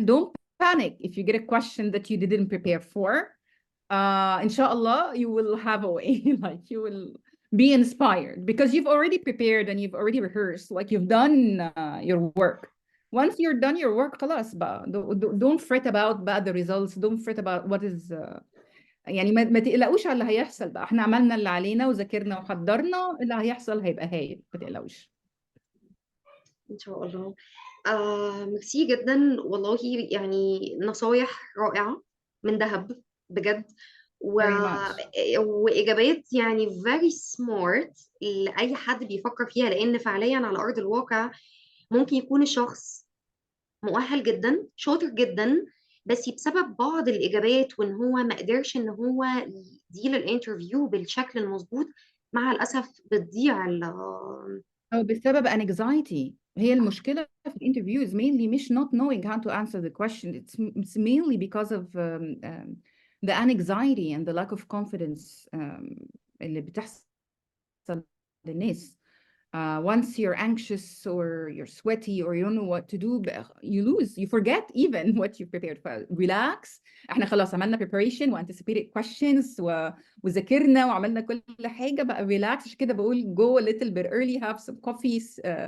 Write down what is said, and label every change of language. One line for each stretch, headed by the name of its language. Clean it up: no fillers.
English: Don't panic if you get a question that you didn't prepare for. Inshallah, you will have a way, like you will be inspired because you've already prepared and you've already rehearsed, like you've done your work. Once you're done your work,
Arabic: خلاص بقى.
English: Don't fret about بقى the results. Don't fret about what is
Arabic: يعني ما تقلقوش على اللي هيحصل بقى. احنا عملنا اللي علينا وذاكرنا وحضرنا اللي هيحصل هيبقى هايل ما تقلقوش. إن شاء الله. ميرسي جدا والله، يعني نصايح رائعة من ذهب بجد،
English: Very much.
Arabic: وإجابات يعني
English: very smart
Arabic: لأي حد بيفكر فيها، لأن فعليا على أرض الواقع ممكن يكون الشخص مؤهل جدا شاطر جدا، بس بسبب بعض الإجابات وإن هو ما قدرش إن هو يدير الانترفيو بالشكل المظبوط، مع الأسف بتضيع أو بسبب anxiety. هي المشكلة في الانترفيو
English: is mainly مش not knowing how to answer the question. It's mainly because of the anxiety and the lack of confidence
Arabic: اللي بتحصل للناس.
English: Once you're anxious or you're sweaty or you don't know what to do, you lose, you forget even what you prepared for. Relax.
Arabic: احنا خلاص عملنا preparation و anticipated questions وذاكرنا وعملنا كل حاجة بقى relax. عشان كده بقول
English: go a little bit early, have some coffees.